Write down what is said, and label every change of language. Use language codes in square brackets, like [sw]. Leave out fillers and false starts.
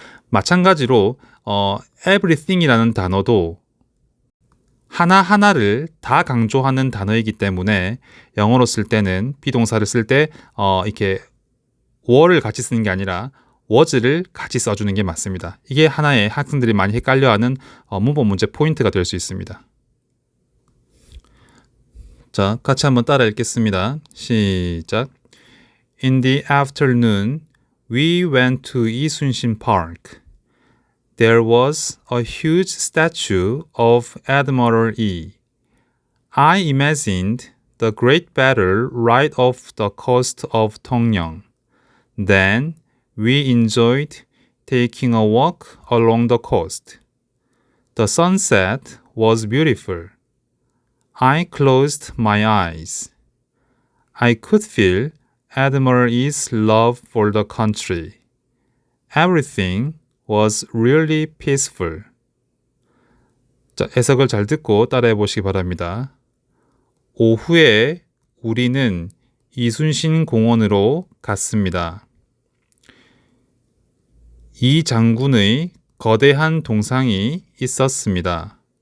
[ko] 마찬가지로 everything이라는 단어도 하나하나를 다 강조하는 단어이기 때문에 영어로 쓸 때는 비동사를 쓸 때 이렇게 were를 같이 쓰는 게 아니라 was를 같이 써주는 게 맞습니다. 이게 하나의 학생들이 많이 헷갈려하는 문법 문제 포인트가 될 수 있습니다. 자, 같이 한번 따라 읽겠습니다. 시작. [en] In the afternoon, we went to 이순신 Park. There was a huge statue of Admiral E. I imagined the great battle right off the coast of Tongyang. Then we enjoyed taking a walk along the coast. The sunset was beautiful. I closed my eyes. I could feel Admiral E's love for the country. Everything was really peaceful. [ko] 자, 해석을 잘 듣고 따라해 보시기 바랍니다. 오후에 우리는 이순신 공원으로 갔습니다. 이 장군의 거대한 동상이 있었습니다.